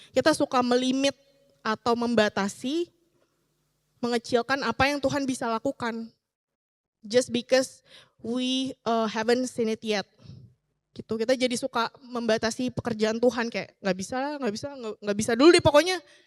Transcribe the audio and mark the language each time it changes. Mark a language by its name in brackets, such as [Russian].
[Indonesian] Kita suka melimit atau membatasi, mengecilkan apa yang Tuhan bisa lakukan. [English] Just because we haven't seen it yet. [Indonesian] Gitu, kita jadi suka membatasi pekerjaan Tuhan kayak nggak bisa dulu deh pokoknya.